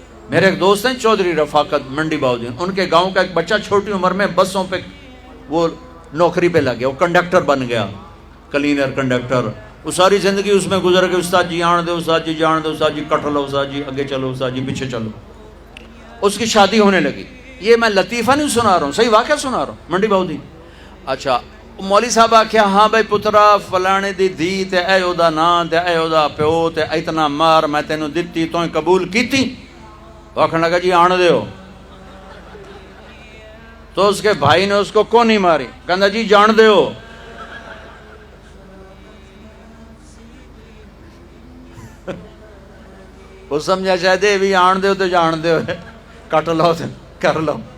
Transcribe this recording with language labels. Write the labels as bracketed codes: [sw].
[ur] میرے ایک دوست ہیں چودھری رفاقت منڈی باؤدین، ان کے گاؤں کا ایک بچہ چھوٹی عمر میں بسوں پہ وہ نوکری پہ لگ گیا، وہ کنڈکٹر بن گیا، کلینر کنڈکٹر، وہ ساری زندگی اس میں گزر گئی، [pa] استاد جی آن دے، استاد جی جان دے، استاد جی کٹ لو، استاد جی آگے چلو، استاد جی پیچھے چلو. [ur] اس کی شادی ہونے لگی. یہ میں لطیفہ نہیں سنا رہا ہوں، صحیح واقعہ سنا رہا ہوں، منڈی باؤدین. [pa] اچھا مولوی صاحب آخیا ہاں بھائی پترا فلانے دی دھی تے اے او دا نام تے اے او دا پیو تے اتنا مار میں تینوں دتی تو قبول کیتی؟ آخر لگا جی آن دیو. [ur] تو اس کے بھائی نے اس کو کون نہیں ماری، [pa] کہندا جی جان دیو. [ur] وہ سمجھا شاید یہ بھی آن دیو تو جان دیو، کٹ لو تو کر لو.